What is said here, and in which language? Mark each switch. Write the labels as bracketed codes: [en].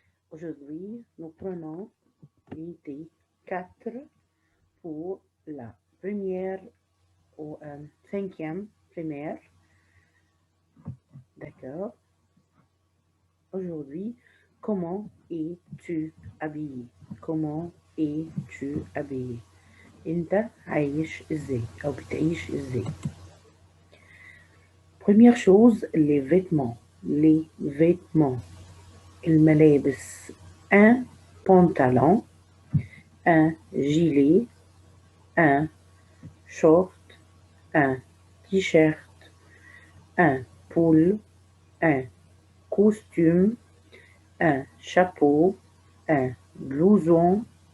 [fr] Aujourd'hui, nous prenons l'unité 4 pour la première ou cinquième primaire. D'accord. Aujourd'hui, comment es-tu habillé? Comment es-tu habillé? [ar] انت عايش ازاي او بتعيش ازاي؟ [fr] Première chose, les vêtements. Les vêtements. [ar] الملابس. [fr] Un pantalon, un gilet, un short, un t-shirt, un pull, un costume, un chapeau, un blouson,